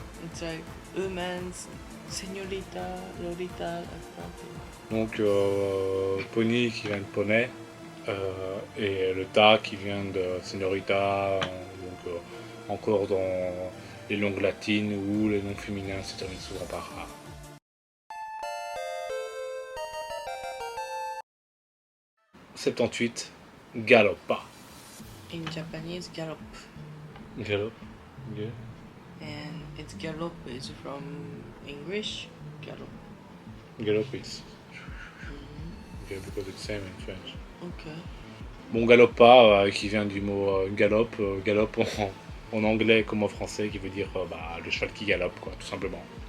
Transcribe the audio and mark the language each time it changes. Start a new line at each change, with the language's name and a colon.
English: It's like woman's señorita, lolita, like that.
French: donc Pony qui vient de poney, et le ta qui vient de señorita, donc encore dans les langues latines où les noms féminins se terminent souvent par A. « 78, Galoppa.
English: In Japanese, gallop. Galop. Okay. And it's gallop is from English, gallop. Galop is. Okay, because it's same in French. Okay.
French: Bon, Galoppa, qui vient du mot galope, galope en anglais comme en français, qui veut dire le cheval qui galope, quoi, tout simplement.